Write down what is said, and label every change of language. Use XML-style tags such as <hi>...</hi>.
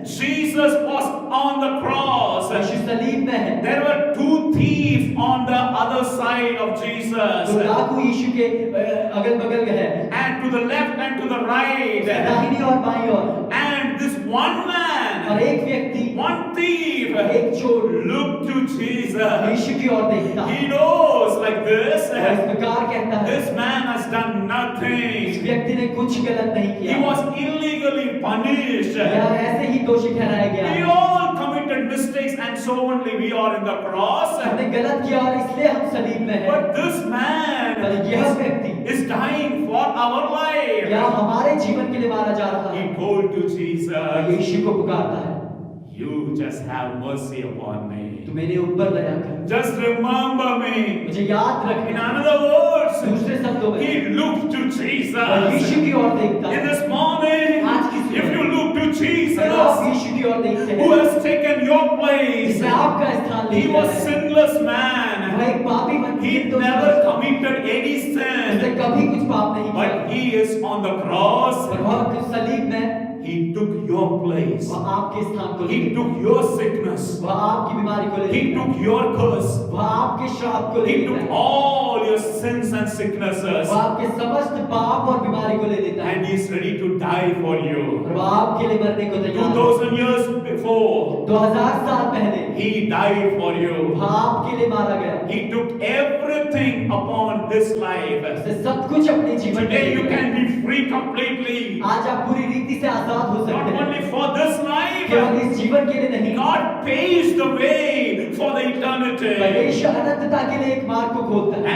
<en>Jesus was on the cross.</en> <hi>यीशु सलीब में है।</hi> <en>There were two thieves on the other side of Jesus.</en> <hi>तो डाकू यीशु के अगल बगल है,</hi> <en>And to the left and to the right.</en> <hi>दाहिनी और बाईं ओर।</hi> <en>And this one</en> <hi>और</hi> <en>man,</en> <hi>एक व्यक्ति,</hi> <en>one thief,</en> <hi>एक चोर</hi> <en>looked to Jesus.</en> <hi>यीशु की ओर देखता है</hi> <en>He knows like this.</en> <hi>और इस प्रकार कहता है,</hi> <en>This man has done</en> <hi>इस</hi> <en>nothing.</en> <hi>व्यक्ति ने कुछ गलत नहीं</hi> <en>He</en> <hi>किया,</hi> <en>was illegally punished.</en> <hi>यह ऐसे ही दोषी ठहराया गया</hi> <en>We</en> <hi>है।</hi> <en>all committed mistakes and so only we are in the cross.</en> <hi>हमने गलत किया और इसलिए हम सलीब में हैं।</hi> <en>But this man</en> <hi>पर यह व्यक्ति</hi> <en>is dying for our life.</en> <hi>या हमारे जीवन के लिए मारा जा रहा है।</hi> <en>He told to</en> <hi>और</hi> <en>Jesus,</en> <hi>यीशु को पुकारता है,</hi> <en>you just have mercy upon me.</en> <hi>तू मेरे ऊपर दया कर,</hi> <en>Just remember me.</en> <hi>मुझे याद</hi> <en>In</en> <hi>रखना।</hi> <en>another words,</en> <hi>दूसरे शब्दों में</hi> <en>he looked to</en> <hi>और</hi> <en>Jesus.</en> <hi>यीशु की ओर देखता</hi> <en>In</en> <hi>है।</hi> <en>this morning,</en> <hi>आज की सुबह,</hi> <en>if you look to</en> <hi>अगर आप</hi> <en>Jesus,</en> <hi>यीशु की ओर देखते</hi> <en>who</en> <hi>हैं,</hi> <en>has taken your place,</en> <hi>जिसने आपका स्थान</hi> <en>he</en> <hi>लिया</hi> <en>was</en> <hi>है,</hi> <en>sinless</en> <hi>वह</hi> <en>man.</en> <hi>एक पापी</hi> <en>He never committed any</en> <hi>उसने</hi> <en>sin,</en> <hi>कभी कुछ पाप नहीं किया,</hi> <en>but he is on the cross.</en> <hi>और वह सलीब में</hi> <en>He took your place.</en> <hi>वह आपके स्थान को</hi> <en>He</en> <hi>ले</hi> <en>took your sickness.</en> <hi>वह आपकी बीमारी को ले</hi> <en>He</en> <hi>लेता है,</hi> <en>took your curse.</en> <hi>वह आपके श्राप को ले</hi> <en>He</en> <hi>लेता</hi> <en>took</en> <hi>है,</hi> <en>all your sins and sicknesses.</en> <hi>वह आपके समस्त पाप और बीमारी को ले लेता है,</hi> <en>And he is ready to die for you.</en> <hi>और वह आपके लिए मरने को तैयार है।</hi> <en>2000 years before,</en> <hi>2000 साल पहले</hi> <en>he died for you.</en> <hi>वह आपके लिए मारा गया,</hi> <en>He took everything upon his life.</en> <hi>उसने सब कुछ अपने जीवन में</hi> <en>Today you</en> <hi>लिया।</hi> <en>can be free completely.</en> <hi>आज आप पूरी रीति से आजाद हो</hi> <en>Not</en> <hi>सकते हैं,</hi> <en>only for this</en> <hi>केवल</hi> <en>life,</en> <hi>इस जीवन के लिए नहीं,</hi> <en>God paves the way for the eternity.</en> <hi>परमेश्वर अनंतता के लिए एक मार्ग को खोलता है,</hi>